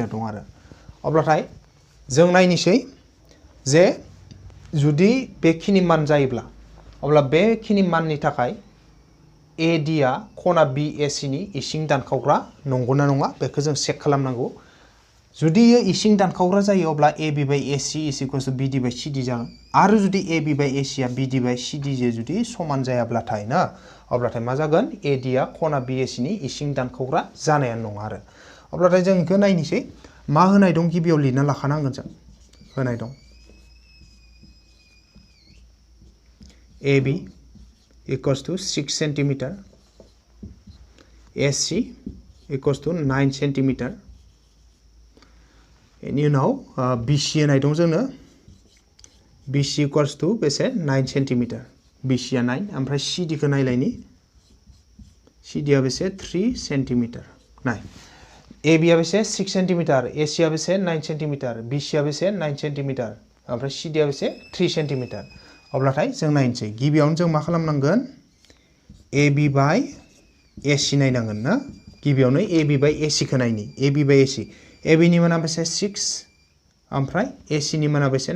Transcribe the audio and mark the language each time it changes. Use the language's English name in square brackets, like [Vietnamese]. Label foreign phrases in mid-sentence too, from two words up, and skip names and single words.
[Bodo] दं आरो अब्लाथाय जों नायनोसै जे जुदि बेखिनि मान जायोब्ला अब्ला बेखिनि माननि थाखाय AD आ खना BAC नि इसिं दानखावग्रा नंगौना नङा बेखौ जों चेक खालामनांगौ जुदि इसिं दानखावग्रा जायो अब्ला [English] AB by AC is equals to BD by CD [Bodo] जागोन आरो जुदि AB by AC आ BD by CD जे जुदि समान जायाब्लाथाय ना अब्लाथाय मा जागोन AD आ खना BAC नि इसिं दानखावग्रा जानायानो नङा आरो अब्लाथाय जों बेखौ नायनोसै मा होनाय दं गिबियाव लिरना लाखानांगोन जों होनाय दं [English] AB equals to 6 centimeter AC equals to 9 centimeter [Bodo] बेनि उनाव BC होनाय दं जोंनो [English] BC equals to [Bodo] बेसे 9 centimeter BC आ 9 ओमफ्राय CD खौ नायलायनि CD आ बेसे 3 centimeter नाय AB आ बेसे 6 centimeter AC आ बेसे 9 centimeter BC आ बेसे 9 centimeter ओमफ्राय CD आ बेसे 3 centimeter अब्लाथाय जों नायनोसै गिबियावनो जों मा खालामनांगोन AB by AC नायनांगोन ना गिबियावनो AB by AC खौ नायनि AB by AC AB नि माना बेसे 6 ओमफ्राय AC नि माना बेसे